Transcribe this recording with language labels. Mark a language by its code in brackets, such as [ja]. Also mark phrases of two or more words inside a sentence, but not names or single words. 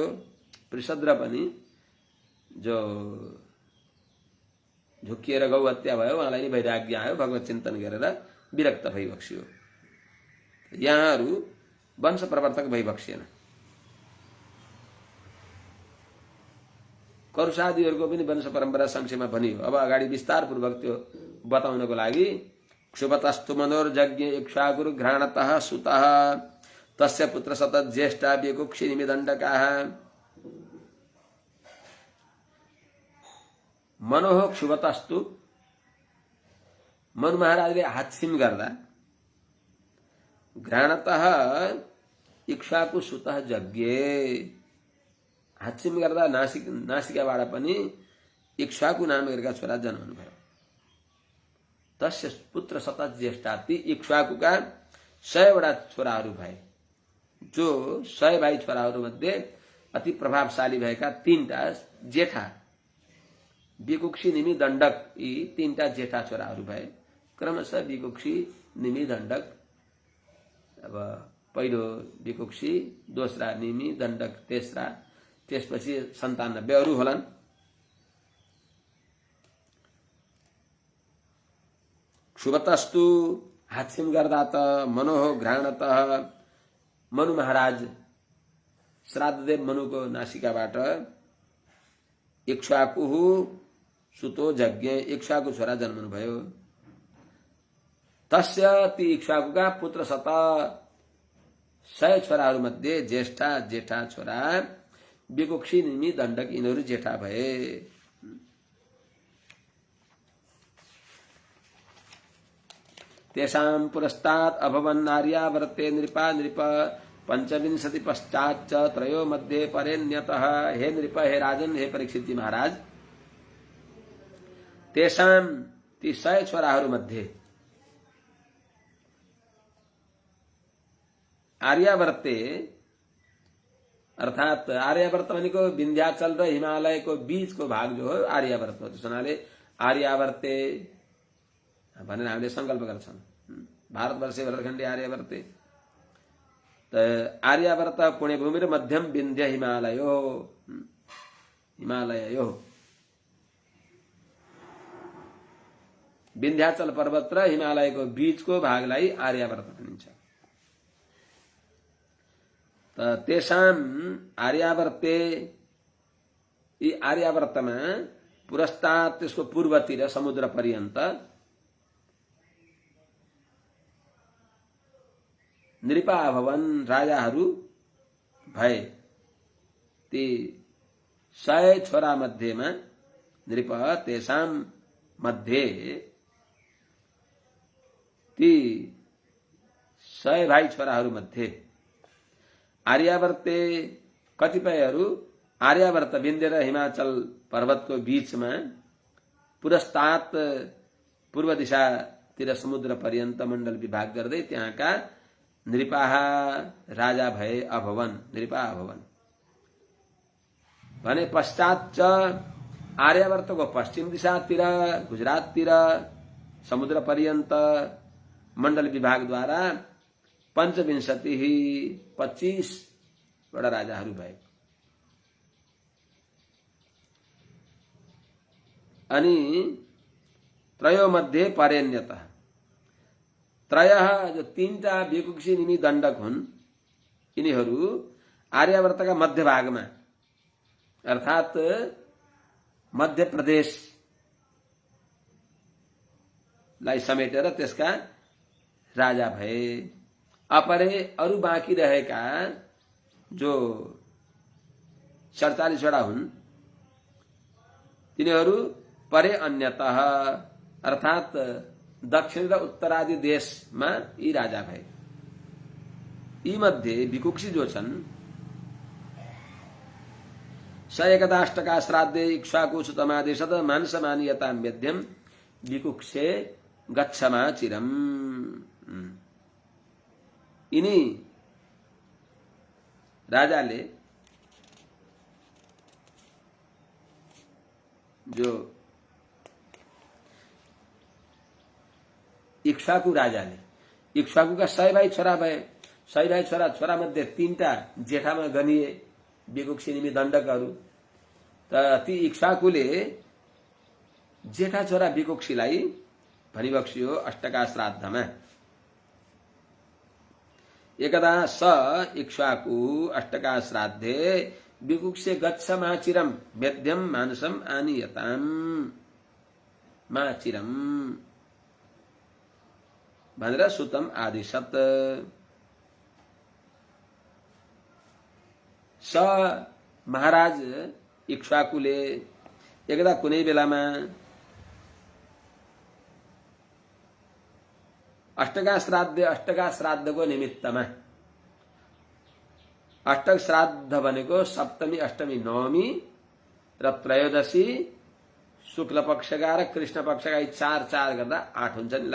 [ne] पृषद्र पनि जो झुक्किएर गौ हत्या भयो, उहाँलाई नि वैराग्य आयो, भगवत चिन्तन गरेर विरक्त भइबक्स्यो। यहाँहरू वंश प्रवर्तक भइबक्सिएन। करुषादिहरूको पनि वंश परम्परा संक्षेपमा भनियो। अब अगाडि विस्तारपूर्वक त्यो बताउनको लागि [sa] क्षुभतस्तु मनोर्जज्ञ इक्ष्वाकुरु घ्राणतः सुतः तस्य पुत्र सतत ज्येष्ठा व्यकुक्षि निमिदण्डकाः। मनोह क्षुभतस्तु, [ne] मनु महाराजले हाच्छिम गर्दा [sa] घ्राणतः इक्ष्वाकु सुतः जज्ञे, [ne] हाच्छिम गर्दा नासिकाबाट पनि इक्ष्वाकु नामका छोरा जन्मनु भयो। [sa] तस्य पुत्र सतत ज्येष्ठा, [ne] ती इक्ष्वाकुका 100 वटा छोराहरू भए। जो 100 भाइ छोराहरू मध्ये अति प्रभावशाली भएका 3टा जेठा विकुक्षी निमि दण्डक, यी 3टा जेठा छोराहरू भए। क्रमशः विकुक्षी निमि दण्डक, अब पहिलो विकुक्षी, दोस्रा निमि दण्डक, तेस्रा, त्यसपछि 97 अरू होलान्। क्षुभतस्तु हाच्छिम गर्दा त [sa] मनोह घ्राणतः, [ne] मनु महाराज श्राद्धदेव मनुको नासिकाबाट [sa] इक्ष्वाकुहु सुतो जज्ञ, [ne] इक्ष्वाकु छोरा जन्मनु भयो। तस्य ती इक्ष्वाकुका पुत्र 100 छोराहरू मध्ये ज्येष्ठा जेठा छोरा विकुक्षी निमि दण्डक, यिनीहरू जेठा भए। [sa] तेषां पुरस्तात् अभवन् नार्यावर्ते नृपा नृप 25 पश्चाच्च त्रयो मध्ये परेण्यतः। हे नृप, हे राजन, [ne] हे परीक्षित जी महाराज, तेषां ती 100 छोराहरू मध्ये आर्यावर्ते अर्थात आर्यावर्त भनेको विन्ध्याचल र हिमालयको बीचको भाग जो हो आर्यावर्त हो। त्यसो हुनाले आर्यावर्ते भनेर हामीले संकल्प गर्छौं। [sa] भारतवर्षे भरतखण्डे आर्यावर्ते [ne] त आर्यावर्त पुण्यभूमि र मध्यम [sa] विन्ध्य हिमालयो हिमालयो [ne] विन्ध्याचल पर्वत र हिमालयको बीचको भागलाई आर्यावर्त भनिन्छ। [sa] तेषाम् आर्यावर्ते [ne] यी आर्यावर्तमा पुरस्तात् त्यसको पूर्वतिर समुद्र पर्यन्त [sa] नृपा भवन [ne] राजाहरू भए। ती 100 छोरा मध्येमा [sa] नृप तेषां मध्ये [ne] ती 100 भाइ छोराहरू मध्ये आर्यावर्ते कतिपयहरू आर्यावर्त विन्ध्य र हिमाचल पर्वतको बीचमा पुरस्तात् पूर्व दिशातिर समुद्र पर्यन्त मण्डल विभाग गर्दै त्यहाँका नृपाः राजा भए [sa] अभवन नृपा अभवन [ne] भने [sa] पश्चात च [ne] आर्यावर्तको पश्चिम दिशातिर गुजराततिर समुद्र पर्यन्त मण्डल विभागद्वारा 25 वटा राजाहरू भए। अनि [sa] त्रयो मध्ये परेण्यतः त्रयः [ne] जो 3टा भिकुक्षी निमि दण्डक हुन् यिनीहरू आर्यावर्तका मध्य भागमा अर्थात मध्य प्रदेशलाई समेटेर त्यसका राजा भए। अपरे अरु बाँकी रहेका जो 47 वटा हुन् तिनीहरू [sa] परे अन्यतः [ne] अर्थात दक्षिण र उत्तरादि देशमा यी राजा भए। यी मध्ये भिकुक्षी जो छन् [sa] 111 श्राद्धे इक्ष्वाकु सुतमादेशत मानसमानीयतां वेद्यं भिकुक्षे गच्छमा चिरम्। [ne] यिनी राजाले जो इक्ष्वाकु राजाले इक्ष्वाकुका 100 भाइ छोरा भए। 100 भाइ छोरा मध्ये 3टा जेठामा गनिए भिकुक्षी निमि दण्डकहरू। त ती इक्ष्वाकुले जेठा छोरा भिकुक्षीलाई भनिबक्सियो अष्टका श्राद्धमा। [sa] एकदा स इक्ष्वाकु अष्टका श्राद्धे भिकुक्षे गच्छ माचिरम वेद्यम मानसम आनीयताम माचिरम भनेर सुतम आदिशत। [ne] स महाराज इक्ष्वाकुले एकदा कुनै बेलामा अष्टका श्राद्धको निमित्तमा अष्टक श्राद्ध भनेको सप्तमी अष्टमी नवमी र त्रयोदशी शुक्ल पक्षका र कृष्ण पक्षका 4 गर्दा 8 हुन्छ नि।